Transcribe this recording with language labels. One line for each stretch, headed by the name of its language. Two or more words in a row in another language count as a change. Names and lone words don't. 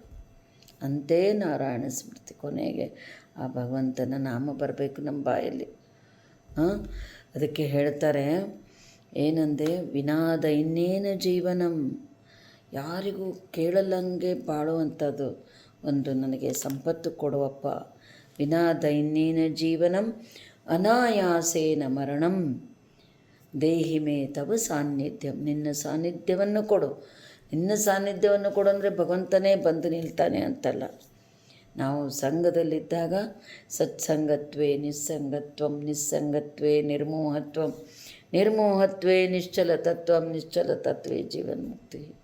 Sanskrit: ಅಂತೆ ನಾರಾಯಣ ಸ್ಮೃತಿ,
Kannada: ಕೊನೆಗೆ ಆ ಭಗವಂತನ ನಾಮ ಬರಬೇಕು ನಮ್ಮ ಬಾಯಲ್ಲಿ. ಅದಕ್ಕೆ ಹೇಳ್ತಾರೆ ಏನಂದೆ,
Sanskrit: ವಿನಾದ ಇನ್ನೇನು ಜೀವನಂ,
Kannada: ಯಾರಿಗೂ ಕೇಳಲ್ಲಂಗೆ ಬಾಳುವಂಥದ್ದು ಒಂದು ನನಗೆ ಸಂಪತ್ತು ಕೊಡುವಪ್ಪ.
Sanskrit: ವಿನಾದ ಇನ್ನೇನ ಜೀವನಂ ಅನಾಯಾಸೇನ ಮರಣಂ ದೇಹಿ ಮೇ ತವ ಸಾನ್ನಿಧ್ಯಂ.
Kannada: ನಿನ್ನ ಸಾನ್ನಿಧ್ಯವನ್ನು ಕೊಡು. ನಿನ್ನ ಸಾನ್ನಿಧ್ಯವನ್ನು ಕೊಡು ಅಂದರೆ ಭಗವಂತನೇ ಬಂದು ನಿಲ್ತಾನೆ ಅಂತಲ್ಲ. ನಾವು ಸಂಘದಲ್ಲಿದ್ದಾಗ
Sanskrit: ಸತ್ಸಂಗತ್ವೇ ನಿಸ್ಸಂಗತ್ವಂ, ನಿಸ್ಸಂಗತ್ವೇ ನಿರ್ಮೋಹತ್ವಂ, ನಿರ್ಮೋಹತ್ವೇ ನಿಶ್ಚಲ ತತ್ವಂ, ನಿಶ್ಚಲ ತತ್ವೇ ಜೀವನ್ಮುಕ್ತಿ.